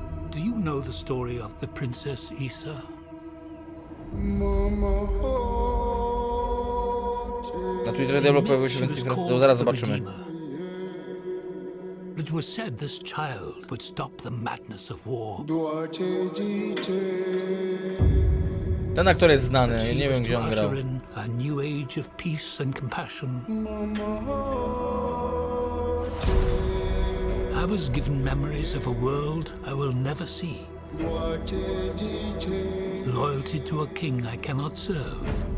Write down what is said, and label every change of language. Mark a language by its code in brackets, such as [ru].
[en] Do you know the story of the Princess Issa? [pl] Na Twitterze Diablo pojawiło się więcej informacji, to zaraz zobaczymy. [en] It was said this child would stop the madness of war. [pl] Ten aktor jest znany, nie wiem gdzie on grał. [en] A new age of peace and compassion. I was given memories of a world I will never see. Loyalty to a king I cannot serve.